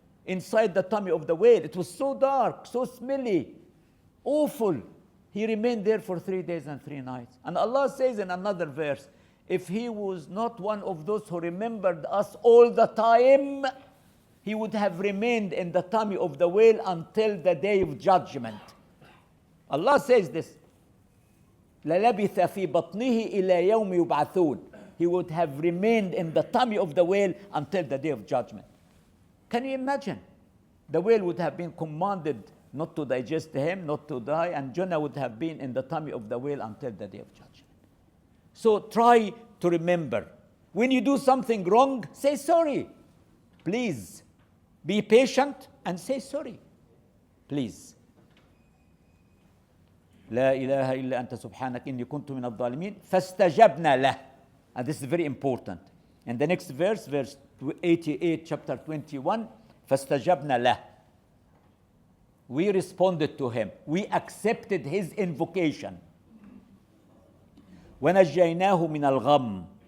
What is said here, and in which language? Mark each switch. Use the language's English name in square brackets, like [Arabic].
[English] Inside the tummy of the whale, it was so dark, so smelly, awful. He remained there for 3 days and 3 nights. And Allah says in another verse, if he was not one of those who remembered us all the time, he would have remained in the tummy of the whale until the day of judgment. Allah says this, [Arabic] لَلَبِثَ فِي بَطْنِهِ إِلَى يَوْمِ يُبْعَثُونَ. [English] He would have remained in the tummy of the whale until the day of judgment. Can you imagine? The whale would have been commanded not to digest him, not to die, and Jonah would have been in the tummy of the whale until the day of judgment. So try to remember, when you do something wrong, say sorry. Please, be patient and say sorry. Please. [Arabic] لا إله إلا أنت سبحانك إني كنت من الظالمين فاستجبنا له. [English] And this is very important. In the next verse 88, chapter 21, [Arabic] فاستجبنا له. [English] We responded to him. We accepted his invocation. [Arabic] وَنَجَّيْنَاهُ مِنَ الْغَمِّ.